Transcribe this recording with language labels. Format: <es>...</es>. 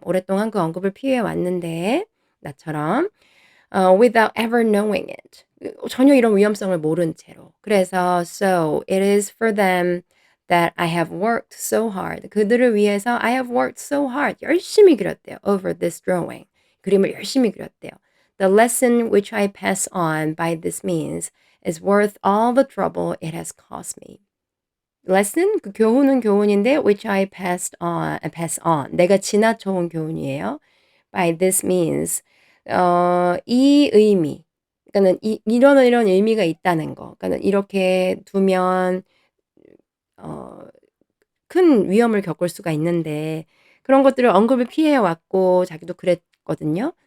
<ko>오랫동안 그 언급을 피해 왔는데 나처럼</ko> <en>without ever knowing it.</en> <ko>전혀 이런 위험성을 모른 채로. 그래서</ko> <en>so it is for them that I have worked so hard.</en> <ko>그들을 위해서</ko> <en>I have worked so hard.</en> <ko>열심히 그렸대요.</ko> <en>Over this drawing.</en> <ko>그림을 열심히 그렸대요.</ko> <en>The lesson which I pass on by this means is worth all the trouble it has cost me.</en> <ko>lesson 그 교훈은 교훈인데</ko> <en>which I pass on</en> <ko>내가 지나쳐온 교훈이에요.</ko> <en>by this means</en> <ko>이 의미 그러니까는 이런 의미가 있다는 거. 그러니까는 이렇게 두면 큰 위험을 겪을 수가 있는데 그런 것들을 언급을 피해 왔고 자기도 그랬거든요.</ko>